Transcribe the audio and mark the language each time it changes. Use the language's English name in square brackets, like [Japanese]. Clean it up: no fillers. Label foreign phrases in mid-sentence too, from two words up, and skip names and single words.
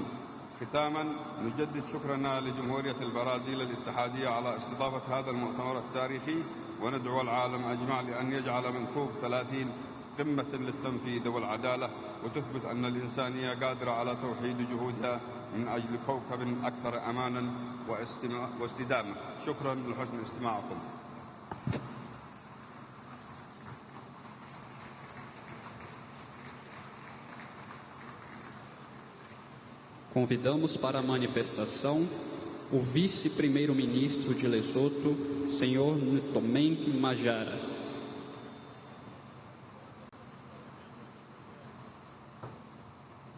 [Arabic] ختاماً، نجدد شكرنا لجمهورية البرازيل الاتحادية على استضافة هذا المؤتمر التاريخي، وندعو العالم أجمع لأن يجعل من كوب 30 قمة للتنفيذ والعدالة، وتثبت أن الإنسانية قادرة على توحيد جهودها من أجل كوكب أكثر أماناً واستدامة. شكراً لحسن استماعكم. [Portuguese] Convidamos para a manifestação o vice-primeiro-ministro de Lesoto, senhor Ntomenk Majara.